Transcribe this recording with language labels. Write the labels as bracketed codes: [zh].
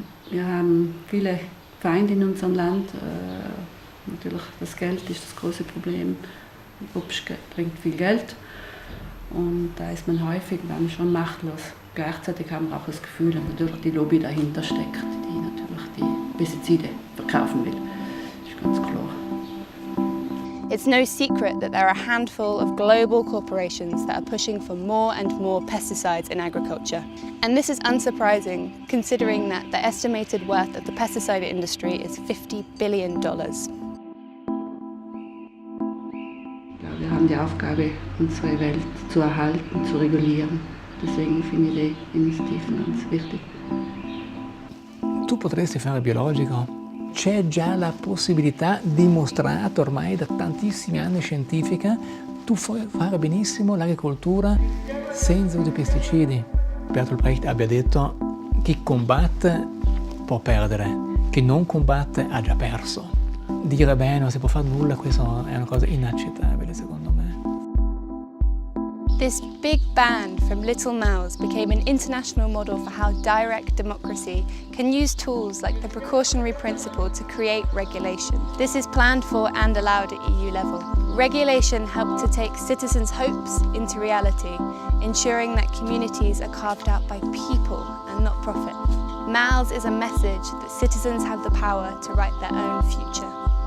[de] Wir haben viele Feinde in unserem Land. Natürlich das Geld ist das große Problem. Obst bringt viel Geld und da ist man häufig dann schon machtlos. Gleichzeitig haben wir auch das Gefühl, dass natürlich die Lobby dahinter steckt, die natürlich die Pestizide verkaufen will. Das ist ganz klar. [en] It's no secret that there are a handful of global corporations that are pushing for more and more pesticides in agriculture. And this is unsurprising, considering that the estimated worth of the pesticide industry is $50 billion. [de] Wir haben die Aufgabe, unsere Welt zu erhalten, zu regulieren. Deswegen finde ich die Initiativen ganz wichtig. [it] Tu potresti fare biologico? C'è già la possibilità dimostrata ormai da tantissimi anni scientifica. Tu puoi fare benissimo l'agricoltura senza uso di pesticidi. Bertolt Brecht abbia detto: chi combatte può perdere, chi non combatte ha già perso. Dire beh non si può fare nulla, questo è una cosa inaccettabile secondo me. [en] This big band from Little Mouse became an international model for how direct democracy can use tools like the precautionary principle to create regulation. This is planned for and allowed at EU level. Regulation helped to take citizens' hopes into reality, ensuring that communities are carved out by people and not profit. MALS is a message that citizens have the power to write their own future.